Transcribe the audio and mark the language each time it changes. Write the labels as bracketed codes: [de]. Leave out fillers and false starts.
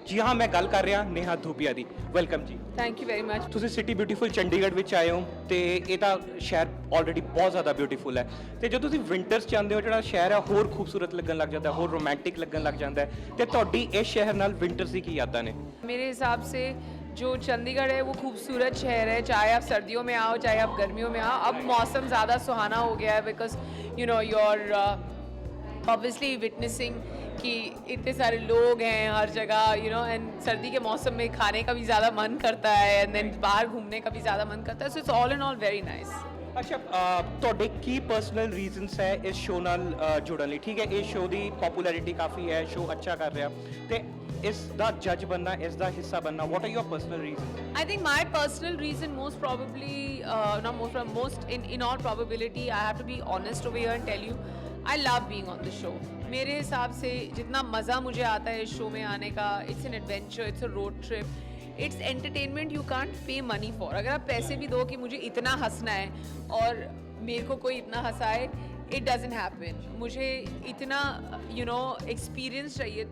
[pa] ਜੀ ਹਾਂ, ਮੈਂ ਗੱਲ ਕਰ ਰਿਹਾ ਨੇਹਾ ਧੂਪੀਆ ਦੀ। ਵੈਲਕਮ ਜੀ। [en] Thank you very much. [pa] ਤੁਸੀਂ ਸਿਟੀ ਬਿਊਟੀਫੁਲ ਚੰਡੀਗੜ੍ਹ ਵਿੱਚ ਆਏ ਹੋ ਤੇ ਇਹ ਤਾਂ ਸ਼ਹਿਰ ਆਲਰੇਡੀ ਬਹੁਤ ਜ਼ਿਆਦਾ ਬਿਊਟੀਫੁਲ ਹੈ ਤੇ ਜਦੋਂ ਤੁਸੀਂ ਵਿੰਟਰਸ 'ਚ ਆਉਂਦੇ ਹੋ ਜਿਹੜਾ ਸ਼ਹਿਰ ਹੈ ਹੋਰ ਖੂਬਸੂਰਤ ਲੱਗਣ ਲੱਗ ਜਾਂਦਾ, ਹੋਰ ਰੋਮਾਂਟਿਕ ਲੱਗਣ ਲੱਗ ਜਾਂਦਾ ਹੈ। ਤੇ ਤੁਹਾਡੀ ਇਸ ਸ਼ਹਿਰ ਨਾਲ ਵਿੰਟਰਸ ਦੀ ਕੀ ਯਾਦਾਂ ਨੇ? [hi] मेरे हिसाब से जो चंडीगढ़ है वो खूबसूरत शहर है, चाहे आप सर्दियों में आओ चाहे आप गर्मियों में आओ। अब मौसम ज़्यादा सुहाना हो गया है [en] because you know your obviously witnessing [hi] कि इतने सारे लोग हैं हर जगह, यू नो, एंड सर्दी के मौसम में खाने का भी ज़्यादा मन करता है एंड देन बाहर घूमने का भी ज़्यादा मन करता है। [en] So it's all in all very nice. [pa] ਅੱਛਾ, ਤੁਹਾਡੇ ਕੀ ਪਰਸਨਲ ਰੀਜ਼ਨਸ ਹੈ ਇਸ ਸ਼ੋਅ ਨਾਲ ਜੁੜਨ ਲਈ? ਠੀਕ ਹੈ, ਇਹ ਸ਼ੋਅ ਦੀ ਪਪੂਲੈਰਿਟੀ ਕਾਫੀ ਹੈ, ਸ਼ੋਅ ਅੱਛਾ ਕਰ ਰਿਹਾ ਤੇ ਇਸ ਦਾ ਜੱਜ बनना, ਇਸ ਦਾ ਹਿੱਸਾ बनना, [en] what are your personal reasons? I think my personal reason most probably, in all probability, I have to be honest over here and tell you, I love being on the show. [hi] मेरे हिसाब से जितना मज़ा मुझे आता है इस show में आने का, [en] it's an adventure, it's a road trip, it's entertainment you can't pay money for. [hi] अगर आप पैसे भी दो कि मुझे इतना हंसना है और मेरे को कोई इतना हंसाए, [en] it doesn't happen. [hi] मुझे इतना experience चाहिए.